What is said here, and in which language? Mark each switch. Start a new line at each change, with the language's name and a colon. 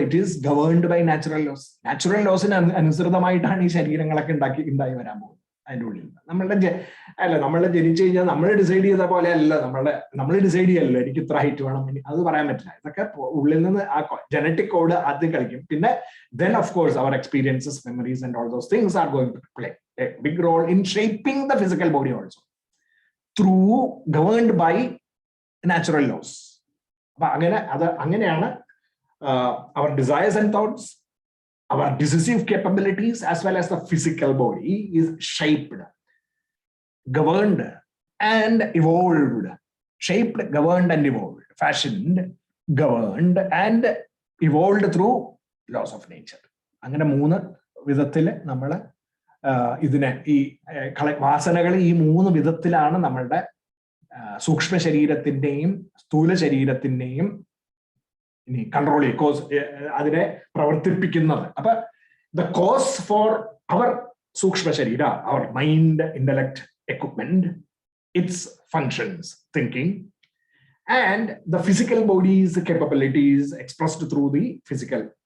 English: It is governed by natural laws.
Malayalam: Natural ലോസിന് അനുസൃതമായിട്ടാണ് ഈ ശരീരങ്ങളൊക്കെ ഉണ്ടായി വരാൻ പോകുന്നത്. അതിൻ്റെ ഉള്ളിൽ നമ്മൾ ജനിച്ചു കഴിഞ്ഞാൽ നമ്മൾ ഡിസൈഡ് ചെയ്ത പോലെ അല്ല, നമ്മൾ ഡിസൈഡ് ചെയ്യല്ലോ എനിക്ക് ഇത്ര ഹൈറ്റ് വേണം, അത് പറയാൻ പറ്റില്ല. ഇതൊക്കെ ഉള്ളിൽ നിന്ന് ആ ജനറ്റിക് കോഡ് ആദ്യം കളിക്കും.
English: പിന്നെ then of course our experiences, memories and all those things are going to play a big role in shaping the physical body also through governed by natural laws.
Malayalam: അപ്പൊ അങ്ങനെയാണ്
English: our desires and thoughts, our decisive capabilities as well as the physical body is shaped, governed and evolved. Shaped, governed and evolved. Fashioned, governed and evolved through laws of nature.
Malayalam: അങ്ങനെ 3 വിധത്തിൽ നമ്മൾ ഇതിനെ ഈ വാസനകൾ ഈ 3 വിധത്തിലാണ് നമ്മളുടെ സൂക്ഷ്മ ശരീരത്തിന്റെയും സ്ഥൂല ശരീരത്തിന്റെയും ഇനി കൺട്രോൾ കോസ് അതിനെ പ്രവർത്തിപ്പിക്കുന്നത്.
English: അപ്പൊ the cause for our സൂക്ഷ്മ ശരീര, our mind, intellect, equipment, its functions, thinking, and the physical bodies capabilities expressed through the physical.